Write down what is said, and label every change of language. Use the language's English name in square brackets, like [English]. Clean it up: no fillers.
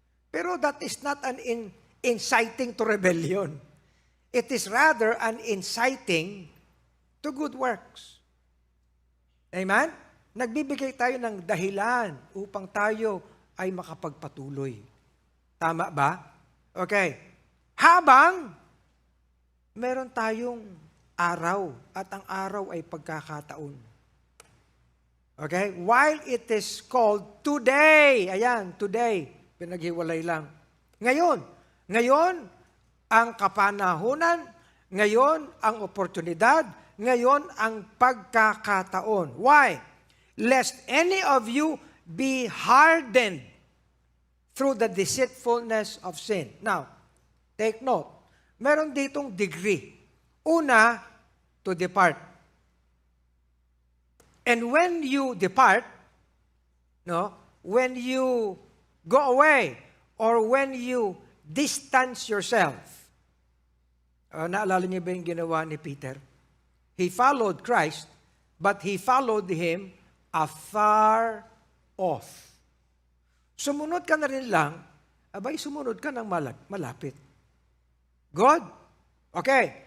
[Filipino] Pero [English] that is not an inciting to rebellion. It is rather an inciting to good works. Amen? [Filipino] Nagbibigay tayo ng dahilan upang tayo ay makapagpatuloy. Tama ba? Okay. Habang meron tayong araw at ang araw ay pagkakataon. [English] Okay? While it is called today. [Filipino] Ayan, today. Pinaghiwalay lang. Ngayon ang kapanahunan, ngayon ang oportunidad, ngayon ang pagkakataon. [English] Why? Lest any of you be hardened through the deceitfulness of sin. Now, take note. [Filipino] Meron ditong [English] degree. [Filipino] Una, [English] to depart. And when you depart, when you go away, or when you distance yourself, [Filipino] naalala niyo ba yung ginawa ni Peter? [English] He followed Christ, but he followed Him afar off. [Filipino] Sumunod ka na rin lang, abay sumunod ka ng malapit. [English] Good? Okay.